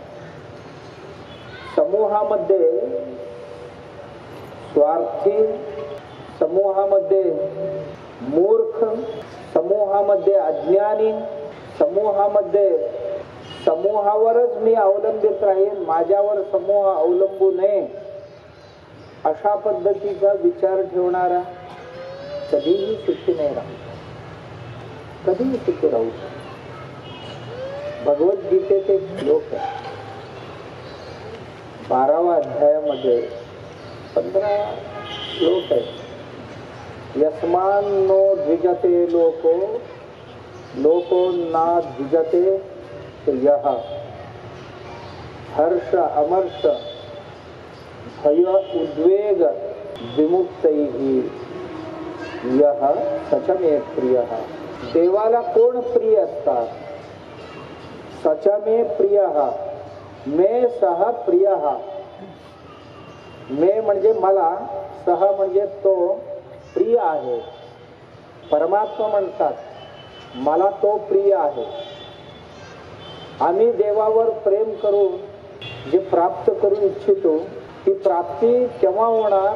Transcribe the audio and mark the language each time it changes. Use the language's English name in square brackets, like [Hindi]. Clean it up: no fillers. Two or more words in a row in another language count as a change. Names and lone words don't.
[Marathi] समूहामध्ये स्वार्थी, समूहामध्ये मूर्ख, समूहामध्ये अज्ञानी, समूहावरच मी अवलंबित राहीन, माझ्यावर समूह अवलंबू नये अशा पद्धतीचा विचार ठेवणारा कधीही सुखी नाही राहू, कधीही सुखी राहू. भगवद्गीतेचे श्लोक आहे 12व्या अध्यायामध्ये 15 श्लोक आहे. [Sanskrit] यस्मान्नो द्विजते लोको लोको ना द्विजते यः हर्ष अमर्ष भय उद्वेग विमुक्तैः यः सच मे प्रियः. [Marathi] देवाला कोण प्रिय असतात? [Sanskrit] सच मे प्रियः, मे सह प्रियः. [Marathi] मे म्हणजे मला, सह म्हणजे तो प्रिय आहे. परमात्मा म्हणतात मला तो प्रिय आहे. आम्ही देवावर प्रेम करून जे प्राप्त करू इच्छितो ती प्राप्ती केव्हा होणार?